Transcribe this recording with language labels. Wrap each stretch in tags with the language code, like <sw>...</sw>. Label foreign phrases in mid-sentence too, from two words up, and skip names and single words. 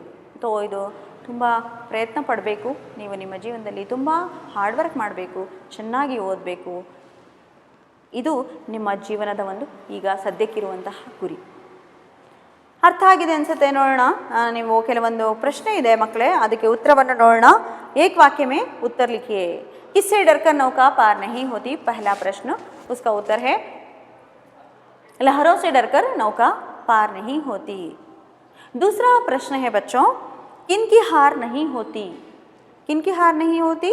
<kn>ಇದು ತುಂಬ ಪ್ರಯತ್ನ ಪಡಬೇಕು. ನೀವು ನಿಮ್ಮ ಜೀವನದಲ್ಲಿ ತುಂಬ</kn> <en>hard work</en> <kn>ಮಾಡಬೇಕು, ಚೆನ್ನಾಗಿ ಓದಬೇಕು. ಇದು ನಿಮ್ಮ ಜೀವನದ ಒಂದು ಈಗ ಸದ್ಯಕ್ಕಿರುವಂತಹ ಗುರಿ. ಅರ್ಥ ಆಗಿದೆ ಅನಿಸುತ್ತೆ. ನೋಡೋಣ, ನೀವು ಕೆಲವೊಂದು ಪ್ರಶ್ನೆ ಇದೆ ಮಕ್ಕಳೇ, ಅದಕ್ಕೆ ಉತ್ತರವನ್ನು ನೋಡೋಣ.</kn> <hi>एक वाक्य में उत्तर लिखिए. किससे डरकर नौका पार नहीं होती? पहला प्रश्न, उसका उत्तर है लहरों से डरकर नौका पार नहीं होती. दूसरा प्रश्न है बच्चों, किनकी हार नहीं होती? किनकी हार नहीं होती?</hi>